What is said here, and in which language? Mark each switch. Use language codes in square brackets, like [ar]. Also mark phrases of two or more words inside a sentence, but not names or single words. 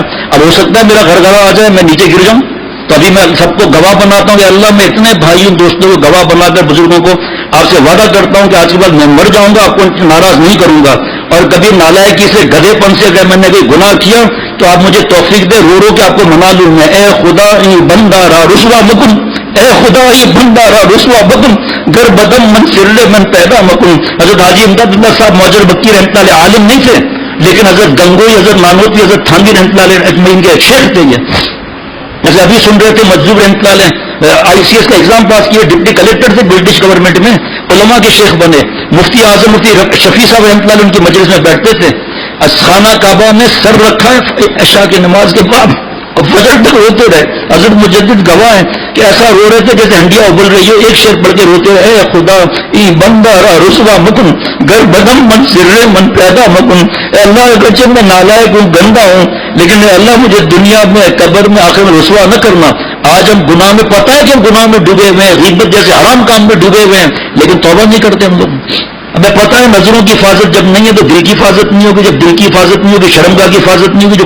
[ur] اب ہو سکتا ہے میرا غرغرہ آ جائے میں نیچے گر جاؤں. تو ابھی میں سب کو گواہ بناتا ہوں کہ اللہ میں اتنے بھائیوں دوستوں کو گواہ بنا کر بزرگوں کو آپ سے وعدہ کرتا ہوں کہ آج کے بعد میں مر جاؤں گا، آپ کو ناراض نہیں کروں گا. اور کبھی نالائکی سے گدھے پن سے اگر میں نے کوئی گناہ کیا تو آپ مجھے توفیق دے رو رو کے آپ کو منا لوں میں. [fa] اے خدا ای بندہ را رسوا مکن، اے خدا ای بندہ را رسوا مکن، گر بدم من سرلے من پیدا مکن. [ur] حضرت حاجی امداد اللہ صاحب موجر بکی رحمۃ اللہ عالم نہیں تھے، لیکن حضرت گنگوئی، حضرت نانوتی، حضرت تھانوی رحمۃ اللہ اجمعین کے شیخ تھے. یہ جیسے ابھی سن رہے تھے مجذوب رحمۃ اللہ آئی سی ایس کا ایگزام پاس کیے، [en] deputy collector [ur] تھے [en] British government [ur] میں، علماء کے شیخ بنے. مفتی اعظم مفتی شفیع صاحب رحمۃ اللہ ان کی مجلس میں بیٹھتے تھے. خانہ کعبہ میں سر رکھا ہے عشاء کی نماز کے بعد، فجر تک روتے رہے. حضرت مجدد گواہ ہیں کہ ایسا رو رہے تھے جیسے ہنڈیا ابل رہی ہو، ایک شعر پڑھ کے روتے رہے. [fa] اے خدا ای بندہ را رسوا مکن، گر بدم من سرے من پیدا مکن. [ur] اے اللہ اگرچہ میں نالائق ہوں، گندا ہوں، لیکن اے اللہ مجھے دنیا میں قبر میں آخر میں رسوا نہ کرنا. آج ہم گناہ میں، پتہ ہے کہ ہم گناہ میں ڈوبے ہوئے ہیں، غیبت جیسے حرام کام میں ڈوبے ہوئے ہیں، لیکن توبہ نہیں کرتے ہم لوگ. ہمیں پتہ ہے نظروں کی حفاظت جب نہیں ہے تو دل کی حفاظت نہیں ہوگی، جب دل کی حفاظت نہیں ہوگی شرمگاہ کی حفاظت نہیں ہوگی.